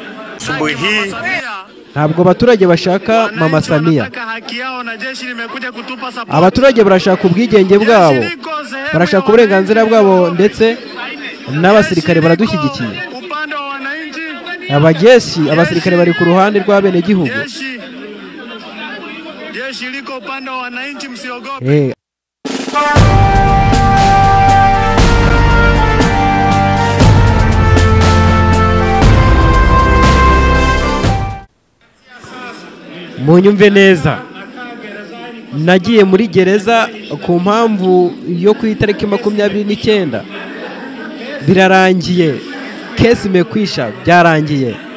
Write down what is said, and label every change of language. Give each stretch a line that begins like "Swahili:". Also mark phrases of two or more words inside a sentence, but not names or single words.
Kinyarwanda: Ntabwo abaturage bashaka Mama Samia. Abaturage barashaka ubwigenge bwabo, barashaka uburenganzira bwabo, ndetse n'abasirikare baradushyigikiye. Abasirikare bari ku ruhande rw'abene gihugu.
Swahili: Jeshi liko upande wa wananchi, msiogope.
Kinyarwanda: Munyumve neza. Nagiye muri gereza ku mpamvu yo ku itariki 29 birarangiye,
Swahili: kesi imekwisha,
Kinyarwanda: byarangiye.